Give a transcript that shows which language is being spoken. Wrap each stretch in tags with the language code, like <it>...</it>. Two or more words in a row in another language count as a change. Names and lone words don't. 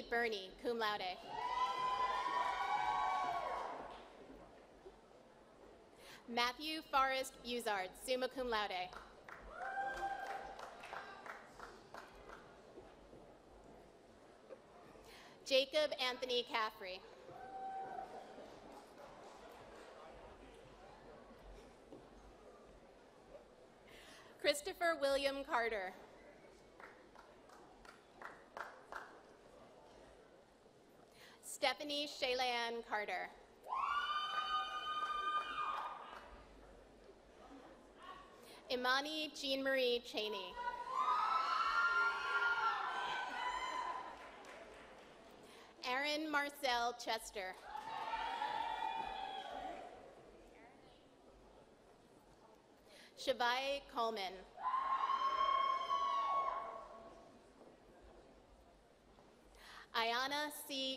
<en>Burney,</en> <la>cum laude.</la> <en>Matthew Forrest Buzard,</en> <la>summa cum laude.</la> <en>Jacob Anthony Caffrey. Christopher William Carter. Stephanie Shaylan Carter. Imani Jean Marie Cheney. Aaron Marcel Chester. Shavai Coleman. Ayana C.</en>